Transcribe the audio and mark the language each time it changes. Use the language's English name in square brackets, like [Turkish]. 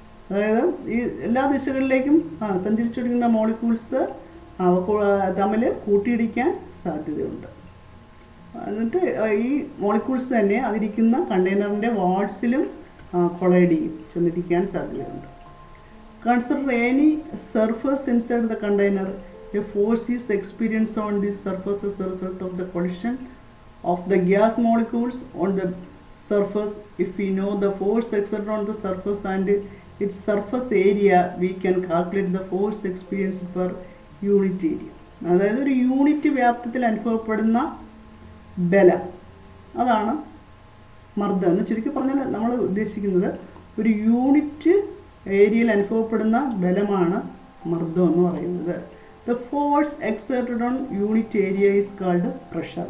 [Malayalam] അതായത് ഈ എല്ലാ ദിശകളിലേക്കും സഞ്ചരിച്ചുകൊണ്ടിരിക്കുന്ന മോളിക്യൂൾസ് തമ്മിൽ കൂട്ടിയിടിക്കാൻ സാധ്യതയുണ്ട്. എന്നിട്ട് ഈ മോളിക്യൂൾസ് തന്നെ അതിരിക്കുന്ന കണ്ടെയ്നറിൻ്റെ വാൾസിലും കൊളൈഡ് ചെയ്യും, ചെന്നിരിക്കാൻ സാധ്യതയുണ്ട്. [English] Consider any surface inside the container. A force is experienced on this surface as a result of the collision of the gas molecules on the surface. If we know the force exerted on the surface and its surface area, we can calculate the force experienced per unit area. [Malayalam] അതായത് ഒരു unit വ്യാപ്തത്തിൽ അനുഭവപ്പെടുന്ന ബലം, അതാണ് മർദ്ദം എന്ന് ചുരുക്കി പറഞ്ഞാൽ നമ്മൾ ഉദ്ദേശിക്കുന്നത്. ഒരു യൂണിറ്റ് ഏരിയയിൽ അനുഭവപ്പെടുന്ന ബലമാണ് മർദ്ദം എന്ന് പറയുന്നത്. [English] The force exerted on unit area is called pressure.